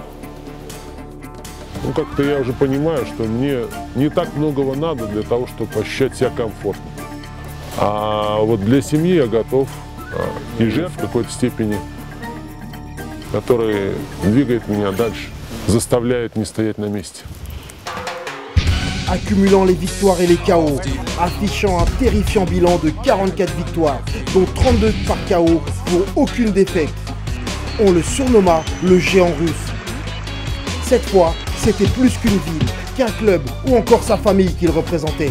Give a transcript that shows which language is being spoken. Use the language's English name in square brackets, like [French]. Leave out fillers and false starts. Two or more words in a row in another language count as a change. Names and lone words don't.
[Russian] Ну, как-то я уже понимаю, что мне не так многого надо для того, чтобы ощущать себя комфортно. А вот для семьи я готов и жертв в какой-то степени, который двигает меня дальше, заставляет не стоять на месте. [French] accumulant les victoires et les KO, affichant un terrifiant bilan de 44 victoires, dont 32 par KO pour aucune défaite. On le surnomma le géant russe. Cette fois, c'était plus qu'une ville, qu'un club ou encore sa famille qu'il représentait.